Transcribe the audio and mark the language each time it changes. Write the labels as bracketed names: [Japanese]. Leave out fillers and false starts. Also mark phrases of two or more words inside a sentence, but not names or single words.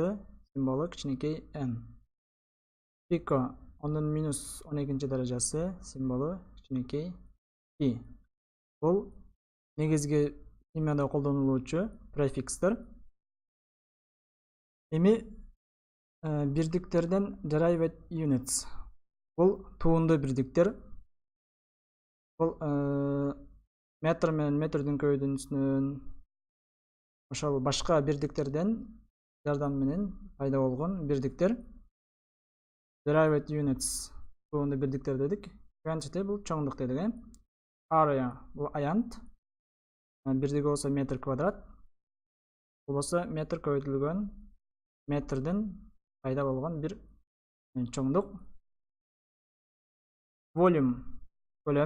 [Kyrgyz] Символу кичинекей n. Пико 10-12 даражасы. Символу кичинекей p. Бул негизги химияда колдонулуучу префикстер. Эми бирдиктерден [English] derived units. [Kyrgyz] Бул туунду бирдиктер. Бул метр менен метрдин көбөйтүүсүнөн ошол башка бирдиктерден жардам менен пайда болгон бирдиктер. [English] Derived units [Kyrgyz] туунду бирдиктер дедик. Quantity бул чоңдук дедик. Area бул аянт. Бирдиги болсо метр квадрат. Бул болсо метр көбөйтүлгөн метрден пайда болгон бир чоңдук. Volume көлөм.